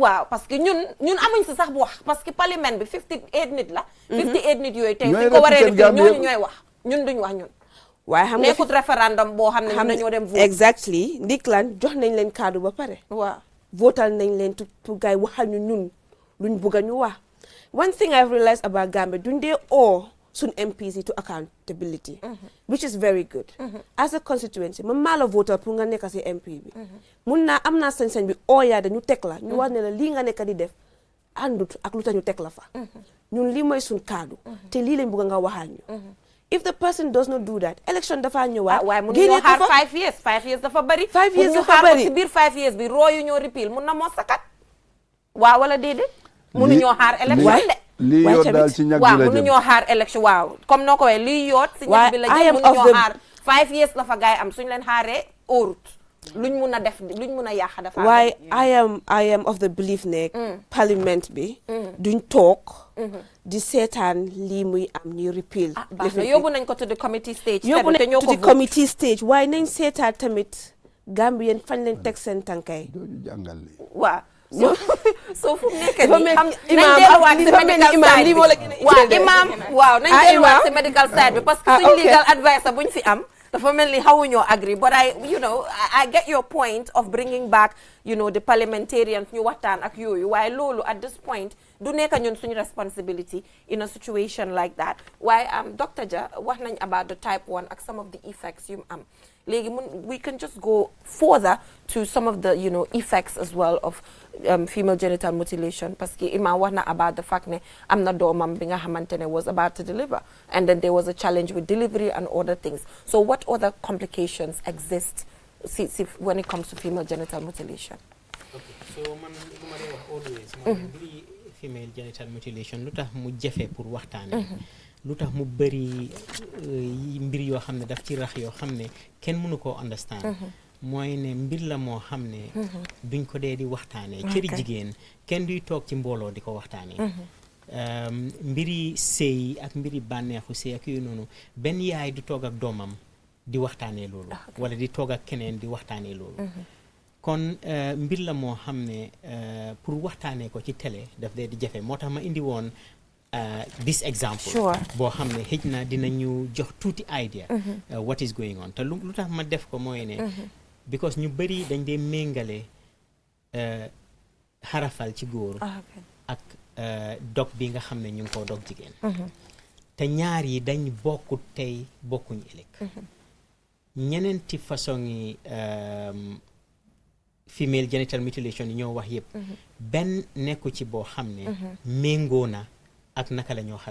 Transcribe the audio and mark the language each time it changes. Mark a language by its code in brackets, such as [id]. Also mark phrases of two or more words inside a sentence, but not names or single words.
[wo] waaw [fr] parce que [wo] ñun amuñ si sax bu wax [fr] parce que [wo] parlement bi 58 nit la 58 nit yooyu tey suñ ko waree rek ñooñu ñooy wax ñun duñ wax ñun waaye xam nga nekkut référendum boo xam ne ñun dañoo dem vote exactly ndiklaan jox nañ leen kaddu ba pare waaw votal nañ leen [fr] pour gars [wo] yi waxal ñu ñun luñ bugg a ñu wax [en] one thing I've realized about Gambia [wo] duñ dee [en] soon MPs to accountability, which is very good. As a constituency, [wo] man mala [fr] voter pour [wo] nga nekk ci MP bi. Mun naa am naa sañ-sañ bi ooyaa dañu teg la ñu wax ne la lii nga nekk di def àndut ak lu tax ñu teg la fa. ñun lii mooy suñ kaddu te lii lañ bëgg nga waxal ñu. [en] if the person does not do that election [wo] dafa ñëwaat waaye mun ñoo xaar 5 years 5 years dafa bari 5 years dafa bari ci biir 5 years bi rooyu ñoo repeal mun na moo sakat waaw wala déedéet munu ñoo xaar election de lii yoot daal ci ñag bi la waaw jëm munu ñoo xaar election waaw comme noo ko waxee lii yoot ci ñag bi la jëm munu ñoo xaar 5 years la fa gaay am suñu leen xaaree óorut luñ mun a def luñ mun a yàq dafa waaye [en] I am of the belief [wo] ne parliament bi duñ toog di seetaan lii muy am ni repeal yóbbu nañ ko [en] to the committee stage [wo] yóbbu nañ ko to the committee stage waaye nañ seetaan tamit Gambien fañ leen teg seen tànkay dooñu jàngal li waaw so fu mu nekk nii xam nañ delluwaat si [en] medical side [wo] bi waaw imam waaw nañ delluwaat si medical side bi [fr] parce que [wo] suñ [en] legal advice [wo] buñ fi am dafa mel ni xawuñoo agree [en] but I get your point of bringing back the parliamentarians [wo] ñu waxtaan ak yooyu waaye loolu [en] at this point [wo] du nekk ñun suñu [en] responsibility in a situation like that [wo] waaye Dr. [en] Jah [wo] wax nañ [en] about the type 1 ak some of the effects [wo] yu am léegi [en] we can just go further to some of the effects as well of female genital mutilation [fr] parce que [wo] imam wax na [en] about the fact [wo] ne am na doomam bi nga xamante ne [en] was about to deliver and then there was a challenge with delivery and other things so what other complications exist when it comes to female genital mutilation [wo] okay so man lu ma lay wax always mooy [en] female genital mutilation [wo] lu tax mu jafe pour waxtaane lu tax mu bëri mbir yoo xam ne daf ci rax yoo xam ne kenn mënu koo understand mooy ne mbir la moo xam ne duñ ko dee di waxtaanee cëri jigéen kenn duy toog ci mbooloo di ko waxtaanee mbiri sëy ak mbiri bànneexu sëy ak yooyu noonu benn yaay du toog ak doomam di waxtaanee loolu wala di toog ak keneen di waxtaanee loolu kon mbir la moo xam ne pour waxtaanee ko ci télé daf dee di jafe moo tax ma indi woon [en] this example [wo] boo xam ne xëj na dinañu jox tuuti idea [en] what is going on [wo] te lu tax ma def ko mooy ne because ñu bëri dañ dee méngale xarafal ci góor ak dog bi nga xam ne ñu ngi koo dog jigéen te ñaar yi dañ bokkut tey bokkuñ ëllëg ñeneenti façon yi [en] female genital mutilation [wo] yi ñoo wax yëpp benn nekku ci boo xam ne méngoo na ak naka la ñoo